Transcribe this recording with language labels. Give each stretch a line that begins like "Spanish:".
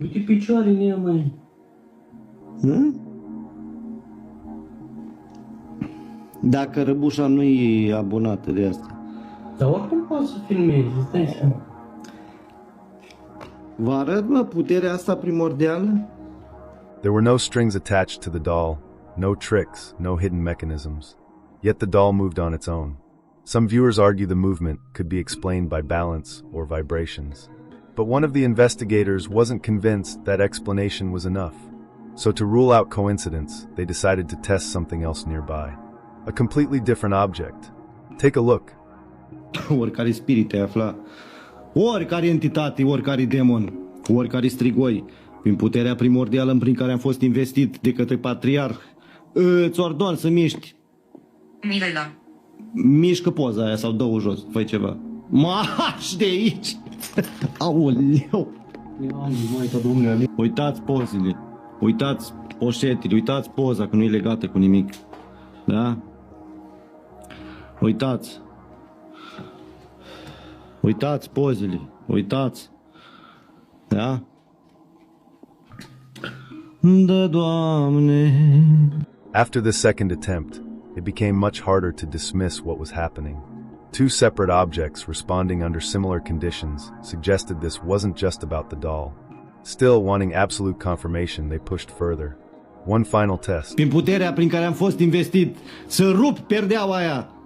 Romanian: Uite picioare în ea, măi. Hă? Dacă răbușa nu e abonată de asta. Dar oricum poți să filmezi, îți dai seama. Vă arăt, mă, puterea asta primordială?
English: There were no strings attached to the doll, no tricks, no hidden mechanisms. Yet the doll moved on its own. Some viewers argue the movement could be explained by balance or vibrations. But one of the investigators wasn't convinced that explanation was enough. So to rule out coincidence, they decided to test something else nearby. A completely different object. Take a look.
Romanian: Oricare spirit te afla, oricare entitate, oricare demon, oricare strigoi, prin puterea primordială prin care am fost investit de către patriarh, îți ordon să miști. Mirela. Mișcă poza aia sau dă-o jos, fă ceva. Mași de aici! Aoleu! Maica Domnule, uitați pozele, uitați poșetele, uitați poza că nu e legată cu nimic. Da? Uitați. Uitați pozele, uitați. Da? Da, Doamne.
English: After the second attempt, it became much harder to dismiss what was happening. Two separate objects responding under similar conditions suggested this wasn't just about the doll. Still, wanting absolute confirmation, they pushed further. One final test.
Romanian: Prin puterea prin care am fost investit, să rup perdeaua aia.